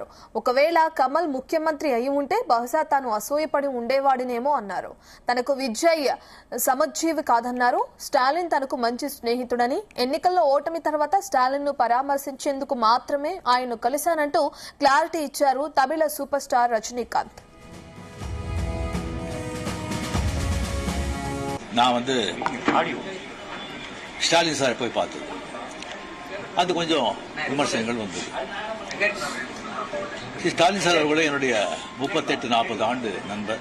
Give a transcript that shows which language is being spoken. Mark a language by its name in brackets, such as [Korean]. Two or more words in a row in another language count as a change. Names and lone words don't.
[Telugu] ఒకవేళ కమల్ ముఖ్యమంత్రి అయి ఉంటే బహుశా తాను అసూయపడి ఉండేవాడినేమో అన్నారు. తనకు విజయ్ సమజ్జీవి కాదన్నారు. స్టాలిన్ తనకు మంచి స్నేహితుడని, ఎన్నికల్లో ఓటమి తర్వాత స్టాలిన్ ను పరామర్శించేందుకు మాత్రమే ఆయన్ను కలిశానంటూ క్లారిటీ ఇచ్చారు తమిళ [English] super star [Telugu] రజనీకాంత్. [Tamil] நான் ஸ்டாலின் சாரை போய் பார்த்தது, அது கொஞ்சம் விமர்சனங்கள் வந்தது. ஸ்டாலின் சார் அவர்களே என்னுடைய 38-40 ஆண்டு நண்பர்.